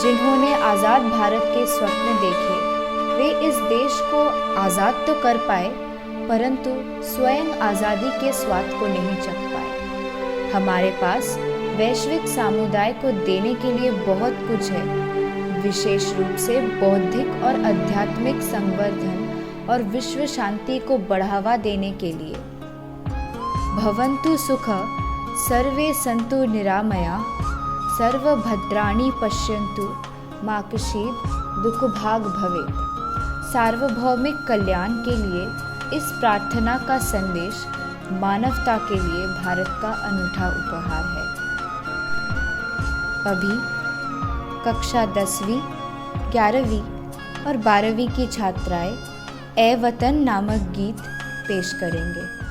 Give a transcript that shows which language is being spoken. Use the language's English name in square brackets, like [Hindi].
[Hindi] जिन्होंने आज़ाद भारत के स्वप्न देखे, वे इस देश को आज़ाद तो कर पाए, परंतु स्वयं आज़ादी के स्वाद को नहीं चख पाए। हमारे पास वैश्विक समुदाय को देने के लिए बहुत कुछ है, विशेष रूप से बौद्धिक और आध्यात्मिक संवर्धन और विश्व शांति को बढ़ावा देने के लिए। [Sanskrit] भवन्तु सुख सर्वे सन्तु निरामया सर्वभद्राणि पश्यन्तु मा कश्चित् दुःखभाग् भवेत्। [Hindi] सार्वभौमिक कल्याण के लिए इस प्रार्थना का संदेश मानवता के लिए भारत का अनूठा उपहार है। अभी कक्षा 10वीं, 11वीं और 12वीं की छात्राएं ए वतन नामक गीत पेश करेंगे।